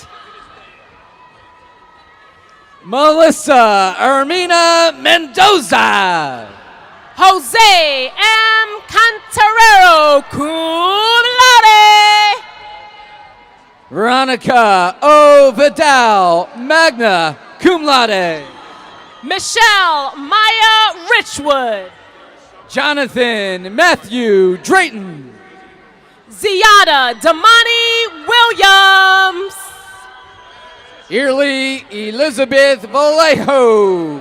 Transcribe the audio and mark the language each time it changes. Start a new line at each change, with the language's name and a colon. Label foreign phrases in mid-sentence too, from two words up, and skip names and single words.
English: Melissa Ermina Mendoza. Jose M. Cantarero,
Latin: cum laude.
English: Veronica O. Vidal,
Latin: magna cum laude.
English: Michelle Maya Richwood. Jonathan Matthew Drayton. Ziada Damani Williams. Early Elizabeth Vallejo.